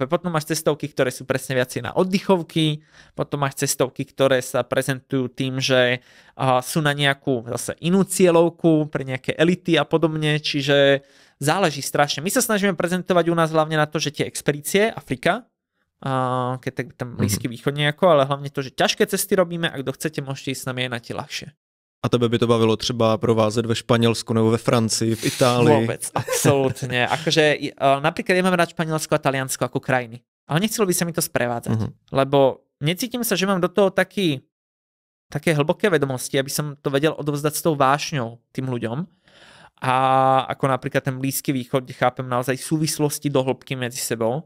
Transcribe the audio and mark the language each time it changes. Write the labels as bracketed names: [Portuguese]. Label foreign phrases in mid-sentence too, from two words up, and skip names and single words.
[Slovak] Potom máš cestovky, ktoré sú presne viacej na oddychovky, potom máš cestovky, ktoré sa prezentujú tým, že sú na nejakú zase inú cieľovku, pre nejaké elity a podobne, čiže záleží strašne. My sa snažíme prezentovať u nás hlavne na to, že tie expedície, Afrika, keď tak tam Blízky východ nejako, ale hlavne to, že ťažké cesty robíme a kto chcete, môžete ísť s nami aj na tie ľahšie. [Czech] A tebe by to bavilo třeba provázet ve Španělsku nebo ve Francii, v Itálii? [Slovak] Vôbec, absolútne. Akože napríklad ja mám rád Španielsko a Taliansko ako krajiny. Ale nechcelo by sa mi to sprevádzať. Lebo necítim sa, že mám do toho taký také hlboké vedomosti, aby som to vedel odovzdať s tou vášňou tým ľuďom. A ako napríklad ten Blízky východ, kde chápem naozaj súvislosti do hĺbky medzi sebou.